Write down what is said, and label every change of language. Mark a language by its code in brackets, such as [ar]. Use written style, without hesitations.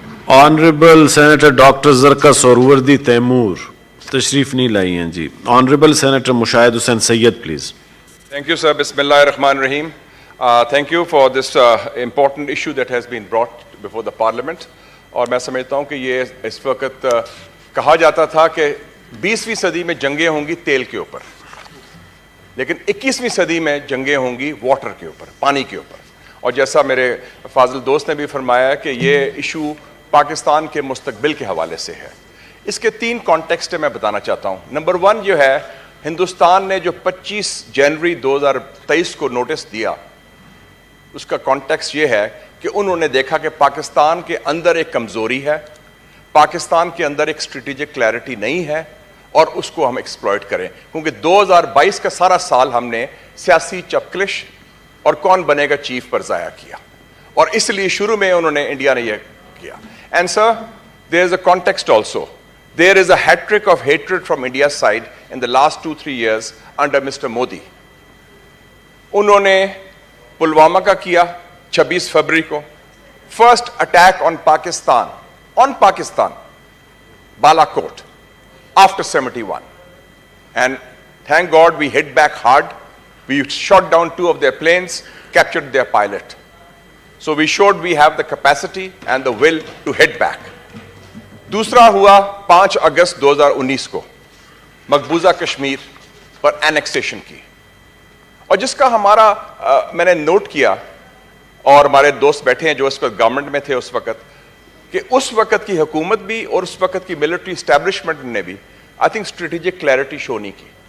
[ur] Honourable senator doctor زرکا سورورdi Timur تشریف نہیں لائی ہیں جی. Honourable senator Mushahid Hussain Syed please. [en] Thank you, sir. Bismillah ar-Rahman ar-Rahim. Thank you for this important issue that has been brought before the Parliament. [ur] اور میں سمجھتا ہوں کہ یہ اس وقت کہا جاتا تھا کہ 20ویں صدی میں جنگیں ہوں گی تیل کے اوپر، لیکن 21ویں صدی میں جنگیں ہوں گی واٹر کے اوپر، پانی کے اوپر. اور جیسا میرے فاضل دوست نے بھی فرمایا کہ یہ ایشو پاکستان کے مستقبل کے حوالے سے ہے. اس کے 3 کانٹیکسٹ میں بتانا چاہتا ہوں. نمبر 1 جو ہے، ہندوستان نے جو 25 جنوری 2023 کو نوٹس دیا، اس کا کانٹیکسٹ یہ ہے کہ انہوں نے دیکھا کہ پاکستان کے اندر ایک کمزوری ہے، پاکستان کے اندر ایک اسٹریٹجک کلیئرٹی نہیں ہے، اور اس کو ہم ایکسپلائٹ کریں. کیونکہ 2022 کا سارا سال ہم نے سیاسی چپکلش اور کون بنے گا چیف پر ضائع کیا، اور اس لیے شروع میں انہوں نے انڈیا نے یہ کیا. [en] And sir, there is a context also. There is a hat trick of hatred from India's side in the last 2-3 years under Mr. Modi. [ur] انہوں نے پلوامہ کا کیا 26 فروری کو، [en] First attack on Pakistan Balakot after 71, and thank God we hit back hard. We shot down 2 of their planes, captured their pilot. So we showed we have the capacity and the will to hit back. [ur] دوسرا ہوا 5 اگست 2019 کو مقبوضہ کشمیر پر اینیکسیشن کی، اور جس کا ہمارا میں نے نوٹ کیا، اور ہمارے دوست بیٹھے ہیں جو اس وقت گورنمنٹ میں تھے اس وقت، کہ اس وقت کی حکومت بھی اور اس وقت کی ملٹری اسٹیبلشمنٹ نے بھی [en] I think [ur] اسٹریٹجک کلیئرٹی شو نہیں کی.